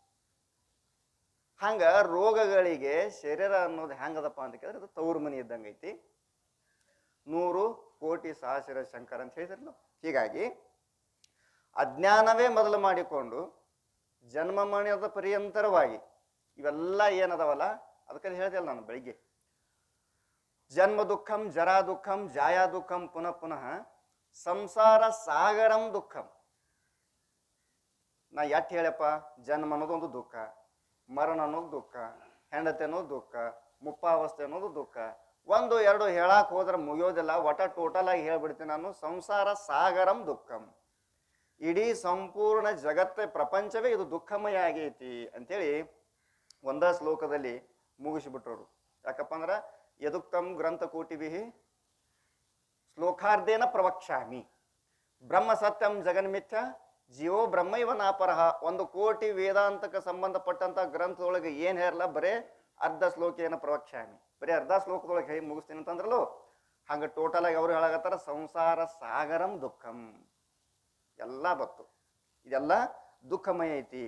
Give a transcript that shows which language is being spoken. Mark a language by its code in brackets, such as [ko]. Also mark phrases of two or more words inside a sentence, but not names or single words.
[kn] ಹಂಗ ರೋಗಗಳಿಗೆ ಶರೀರ ಅನ್ನೋದು ಹೆಂಗದಪ್ಪ ಅಂತ ಕೇಳಿದ್ರೆ ಅದು ತವ್ರ ಮನಿ ಇದ್ದಂಗೆ ಐತಿ. 100 ಕೋಟಿ ಸಹಸ್ರ ಶಂಕರ ಅಂತ ಹೇಳಿದ್ರಲ್ಲ. ಹೀಗಾಗಿ ಅಜ್ಞಾನವೇ ಮೊದಲು ಮಾಡಿಕೊಂಡು ಜನ್ಮ ಮರಣದ ಪರ್ಯಂತರವಾಗಿ ಇವೆಲ್ಲ ಏನದವಲ್ಲ, ಅದಕ್ಕೆ ಹೇಳ್ದಲ್ಲ ನಾನು ಬೆಳಿಗ್ಗೆ, [sa] ಜನ್ಮ ದುಃಖಂ, ಜರಾ ದುಃಖಂ, ಜಾಯಾ ದುಃಖಂ, ಪುನಃ ಪುನಃ ಸಂಸಾರ ಸಾಗರಂ ದುಃಖಂ. [kn] ನಾ ಎಟ್ ಹೇಳಪ್ಪ, ಜನ್ಮ ಅನ್ನೋದೊಂದು ದುಃಖ, ಮರಣ ಅನ್ನೋದು ದುಃಖ, ಹೆಂಡತಿ ಅನ್ನೋದು ದುಃಖ, ಮುಪ್ಪಾವಸ್ಥೆ ಅನ್ನೋದು ದುಃಖ. 1 2 ಹೇಳಾಕ್ ಹೋದ್ರೆ ಮುಗಿಯೋದಿಲ್ಲ. ಒಟ ಟೋಟಲ್ ಆಗಿ ಹೇಳ್ಬಿಡ್ತೀನಿ ನಾನು. [sa] ಸಂಸಾರ ಸಾಗರಂ ದುಃಖಂ. [kn] ಇಡೀ ಸಂಪೂರ್ಣ ಜಗತ್ತೇ ಪ್ರಪಂಚವೇ ಇದು ದುಃಖಮಯ ಆಗೈತಿ ಅಂತೇಳಿ ಒಂದ ಶ್ಲೋಕದಲ್ಲಿ ಮುಗಿಸಿಬಿಟ್ರವರು. ಯಾಕಪ್ಪ ಅಂದ್ರ [sa] ಯದುಕ್ತಂ ಗ್ರಂಥ ಕೋಟಿಭಿ ಶ್ಲೋಕಾರ್ಧೇನ ಪ್ರವಕ್ಷ್ಯಾಮಿ ಬ್ರಹ್ಮ ಸತ್ಯಂ ಜಗನ್ಮಿಥ್ಯ ಜೀವೋ ಬ್ರಹ್ಮೈವ ನಾಪರಹ. [kn] 1 ಕೋಟಿ ವೇದಾಂತಕ್ಕೆ ಸಂಬಂಧಪಟ್ಟಂತ ಗ್ರಂಥದೊಳಗೆ ಏನ್ ಹೇರಲ್ಲ, ಬರೇ [sa] ಅರ್ಧ ಶ್ಲೋಕೇನ ಪ್ರವಕ್ಷ್ಯಾಮಿ, [kn] ಬರೀ ಅರ್ಧ ಶ್ಲೋಕದೊಳಗೆ ಹೇಗೆ ಮುಗಿಸ್ತೀನಿ ಅಂತಂದ್ರಲ್ಲೋ ಹಂಗ ಟೋಟಲ್ ಆಗಿ ಅವ್ರು ಹೇಳಾಕತ್ತಾರ [sa] ಸಂಸಾರ ಸಾಗರಂ ದುಃಖಂ. [kn] ಎಲ್ಲ ಬತ್ತು, ಇದೆಲ್ಲ ದುಃಖಮಯ ಐತಿ.